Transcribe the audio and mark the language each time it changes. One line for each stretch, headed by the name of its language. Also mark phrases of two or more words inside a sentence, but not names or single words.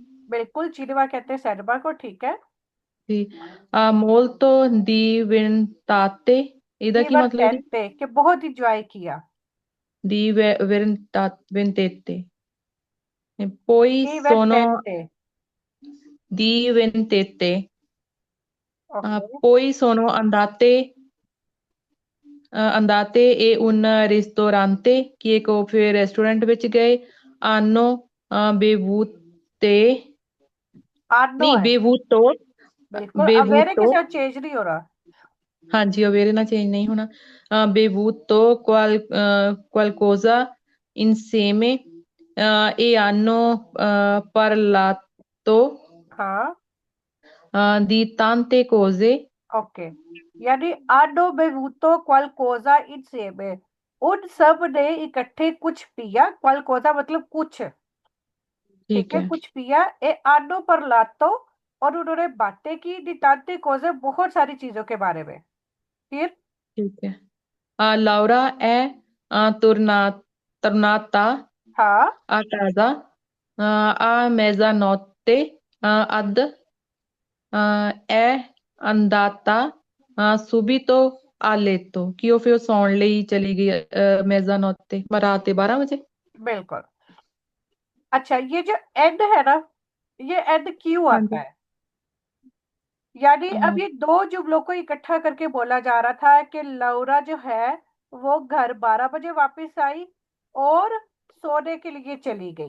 Hindi: बिल्कुल, चिनवा कहते हैं सैनमा को, ठीक है।
Punjabi: ਜੀ
Italian: molto divertente
Punjabi: ਇਹਦਾ ਕੀ ਮਤਲਬ ਜੀ।
Hindi: डिवर्टेंटे कि बहुत इंजॉय किया।
Italian: divertente poi sono डिवर्टेंटे। divertente
Hindi: ओके।
Italian: poi sono andate e un ristorante
Hindi: कि एक वो फिर रेस्टोरेंट ਵਿੱਚ गए
Italian: hanno bevute आनो
Hindi: नहीं है।
Italian: bevuto
Hindi: बिल्कुल, अवेरे के
Italian: bevuto।
Hindi: साथ चेंज नहीं हो रहा। हाँ जी, अवेरे ना चेंज नहीं होना।
Italian: bevuto qualcosa insieme e hanno parlato
Hindi: हाँ।
Italian: di tante cose।
Hindi: ओके, यानी
Italian: hanno bevuto qualcosa insieme,
Hindi: उन सब ने इकट्ठे कुछ पिया, क्वालकोजा मतलब कुछ। ठीक ठीक है, है। कुछ पिया।
Italian: e hanno parlato,
Hindi: और उन्होंने बातें की
Italian: di tante cose
Hindi: बहुत सारी चीजों के बारे में। फिर ठीक है।
Italian: Laura è tornata
Hindi: हाँ
Italian: a casa a mezzanotte è andata subito a letto कि
Punjabi: ਉਹ ਫਿਰ ਸੌਣ ਲਈ ਚਲੀ ਗਈ
Italian: mezzanotte
Hindi: रात के 12 बजे। बिल्कुल। अच्छा, ये जो एंड है ना, ये एंड क्यों हाँ आता जी। है? यानी अब अ, ये दो जुमलों को इकट्ठा करके बोला जा रहा था कि लौरा जो है वो घर 12 बजे वापस आई और सोने के लिए चली गई।